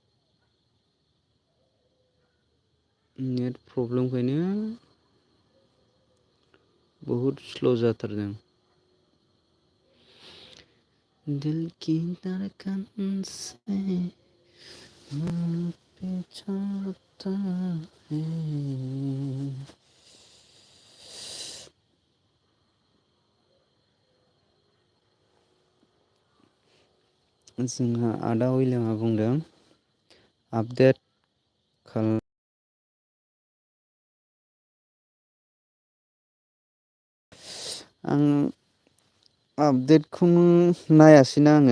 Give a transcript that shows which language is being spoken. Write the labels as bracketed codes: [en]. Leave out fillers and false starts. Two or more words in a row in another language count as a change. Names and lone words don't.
[brx] नेट प्रब्लेमखायनो बहुद स्ल' जाथारदों। [hi] दिल की धड़कन से पहचानता है। [brx] जोंहा आदा विलियामा बुंदों आपडेट खालाम। आं आपडेटखौनो नायासैना आङो।